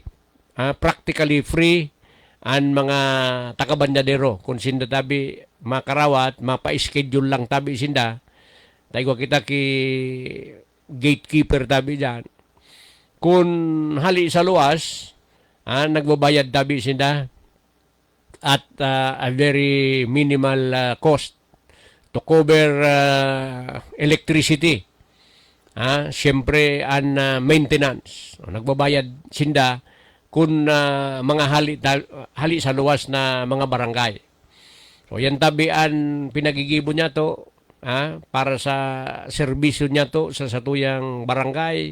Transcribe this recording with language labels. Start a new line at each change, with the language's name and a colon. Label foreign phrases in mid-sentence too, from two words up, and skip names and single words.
Bikol: Practically free ang mga taga-Banyadero. Kung sinda tabi makarawat, mapa-schedule lang tabi sinda. Dahil kita ki gatekeeper tabi dyan. Kung hali sa luwas, nagbabayad tabi sinda
English: at a very minimal cost to cover electricity.
Bikol: Siyempre, ang maintenance. Nagbabayad sinda kung mga hali sa luwas na mga barangay. So, yan tabi ang pinagigibo niya to para sa serbisyo niya to sa satuyang barangay.